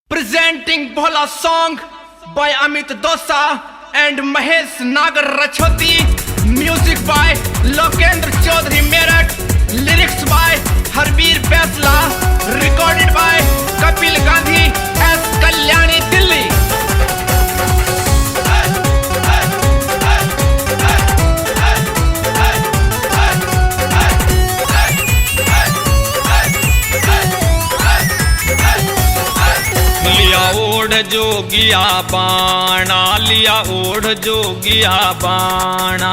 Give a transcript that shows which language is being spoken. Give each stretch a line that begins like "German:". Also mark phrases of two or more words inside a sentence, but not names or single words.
English: Presenting Bhola song by Amit Dosa and Mahesh Nagar Rachoti. Music by Lokendra Chaudhary Meerut. Lyrics by Harbir Baisla. Recorded by Kapil Gandhi S. Kalyani, Delhi.
Haryanvi: लिया ओढ़ जोगिया बाणा, लिया ओढ़ जोगिया बाणा,